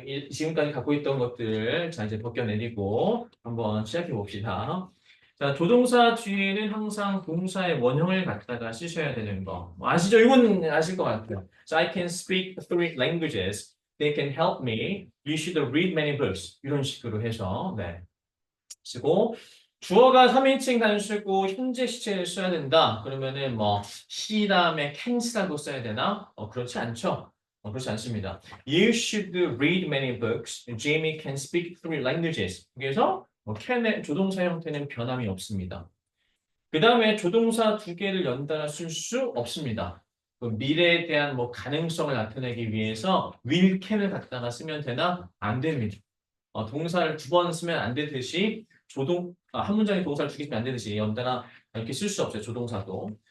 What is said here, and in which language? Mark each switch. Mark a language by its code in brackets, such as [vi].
[ko] 지금까지 갖고 있던 것들을 자 이제 벗겨내리고 한번 시작해 봅시다. 자, 조동사 뒤에는 항상 동사의 원형을 갖다가 쓰셔야 되는 거. 뭐 아시죠? 이건 아실 것 같아요. [en] So I can speak three languages. They can help me. You should read many books. [ko] 이런 식으로 해서 네. 쓰고 주어가 3인칭 단수고 현재 시제를 써야 된다. 그러면은 뭐 he 다음에 can라고 써야 되나? 그렇지 않죠. 그렇지 않습니다. [en] You should read many books. Jamie can speak three languages. [ko] 그래서 can의 조동사 형태는 변함이 없습니다. 그 다음에 조동사 두 개를 연달아 쓸 수 없습니다. 그 미래에 대한 뭐 가능성을 나타내기 위해서 will, can을 갖다가 쓰면 되나? 안 됩니다. 동사를 두 번 쓰면 안 되듯이 한 문장에 동사를 두 개 쓰면 안 되듯이 연달아 이렇게 쓸 수 없어요. 조동사도.